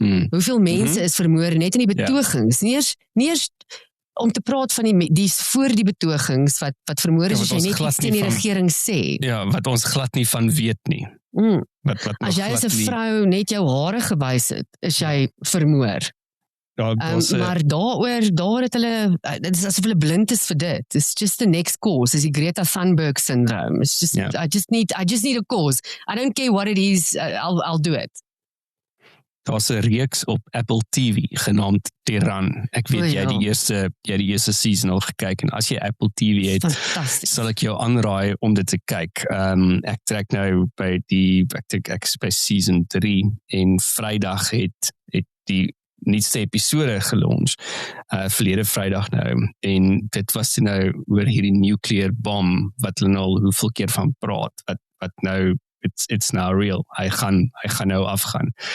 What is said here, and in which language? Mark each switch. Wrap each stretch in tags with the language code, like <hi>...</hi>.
<af>Hoeveel mense is vermoor net in die betogings. Nie eers om te praat van die voor die betogings wat vermoor is, as jy net iets teen die regering sê. Ja, wat ons glad nie van weet nie. As jy as 'n vrou net jou hare gewys het, is jy vermoor. Maar daar het hulle, dit is asof hulle blind is vir dit.</af> <en>It's just the next cause. It's die Greta Thunberg syndrome. It's just, I just need a cause. I don't care what it is, I'll do it.</en> <af>Daar's 'n reeks op Apple TV genaamd Tiran. Ek weet jy die eerste season al gekyk, en as jy Apple TV het, sal ek jou aanraai om dit te kyk. Ek trek nou by ek is by season 3, en Vrydag het die nuutste episode gelons, verlede Vrydag nou, en dit was nou oor hierdie nuclear bomb, wat hulle al hoeveel keer van praat, wat nou,</af> <en>it's now real,</en> <af>hy gaan nou afgaan.</af>